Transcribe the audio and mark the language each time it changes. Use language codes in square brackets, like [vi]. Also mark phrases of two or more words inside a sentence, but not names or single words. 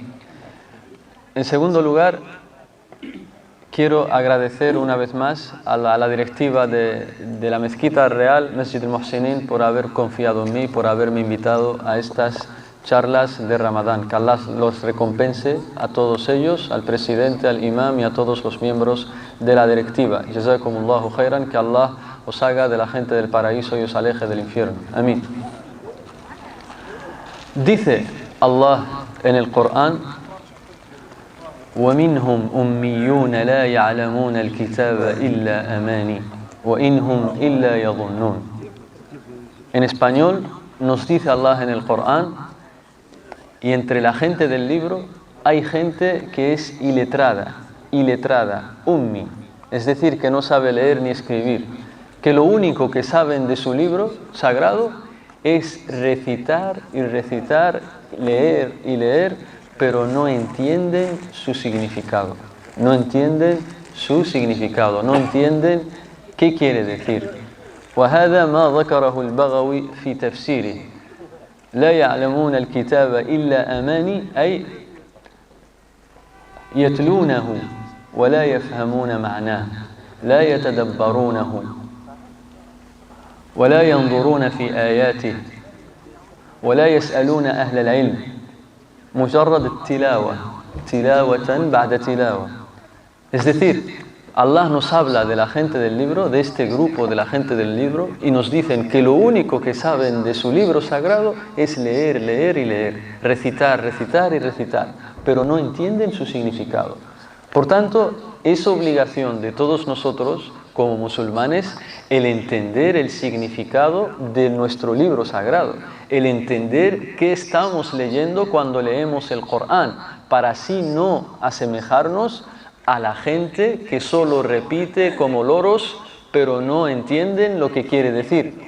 [es] En segundo lugar, quiero agradecer una vez más a la directiva de la Mezquita Real, Masjid al-Muhsinin, por haber confiado en mí, por haberme invitado a estas charlas de Ramadán. Que Allah los recompense a todos ellos, al presidente, al imam y a todos los miembros de la directiva. [ar] جزاكم الله خيرا, [es] que Allah os haga de la gente del paraíso y os aleje del infierno. Amén. Dice Allah en el Corán: [ar] وَمِنْهُمْ أُمِّيُّونَ لَا يَعْلَمُونَ الْكِتَابَ إِلَّا أَمَانِي وَإِنْهُمْ إِلَّا يَظُنُّونَ. [es] En español nos dice Allah en el Corán: y entre la gente del libro hay gente que es iletrada, ummi, es decir, que no sabe leer ni escribir, que lo único que saben de su libro sagrado es recitar y recitar, leer y leer, pero no entienden su significado. No entienden su significado, no entienden qué quiere decir. [ar] وهذا ما ذكره البغوي في تفسيره لا يعلمون الكتاب إلا أماني أي يتلونه ولا يفهمون معناه لا يتدبرونه ولا ينظرون في آياته ولا يسألون أهل العلم مجرد التلاوة تلاوة بعد تلاوة. [es] Es decir, Allah nos habla de la gente del libro, de este grupo de la gente del libro, y nos dicen que lo único que saben de su libro sagrado es leer, leer y leer, recitar, recitar y recitar, pero no entienden su significado. Por tanto, es obligación de todos nosotros, como musulmanes, el entender el significado de nuestro libro sagrado, el entender qué estamos leyendo cuando leemos el Corán, para así no asemejarnos a la gente que solo repite como loros, pero no entienden lo que quiere decir.